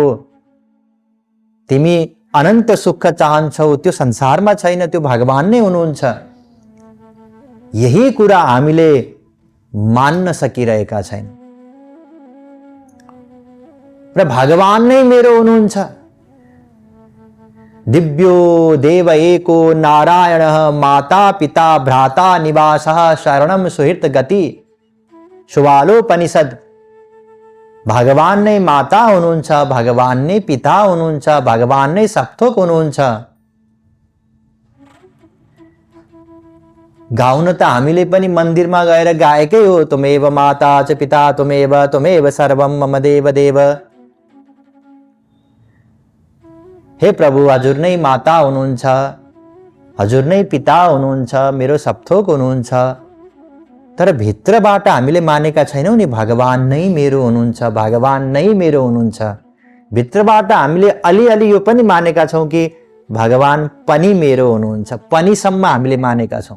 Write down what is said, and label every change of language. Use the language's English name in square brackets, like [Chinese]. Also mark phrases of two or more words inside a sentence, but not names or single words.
[Nepali] तिमी अनन्त सुख चाहन्छौ, त्यो संसारमा छैन, त्यो भगवान नै हुनुहुन्छ। यही कुरा हामीले मान्न सकिरहेका छैन। र भगवान नै मेरो हुनुहुन्छ। [Sanskrit] दिव्यो देव एको नारायणः माता पिता भ्राता निवासः शरणं सुहृत गति। सुबालोपनिषद। [Nepali] भगवान नै माता हुनुहुन्छ, भगवान नै पिता हुनुहुन्छ, भगवान नै सबथोक हुनुहुन्छ। गाउन त हामीले पनि मन्दिरमा गएर गाएकै हो, [Sanskrit] तुमेव माता च पिता तुमेव सर्वं मम देव देव। [Nepali] हे प्रभु, हजुर नै माता हुनुहुन्छ, हजुर नै पिता हुनुहुन्छ, मेरो सबथोक हुनुहुन्छ। तर भित्रबाट हामीले मानेका छैनौँ नि भगवान नै मेरो हुनुहुन्छ, भगवान नै मेरो हुनुहुन्छ। भित्रबाट हामीले अलिअलि यो पनि मानेका छौँ कि भगवान पनि मेरो हुनुहुन्छ, पनिसम्म हामीले मानेका छौँ।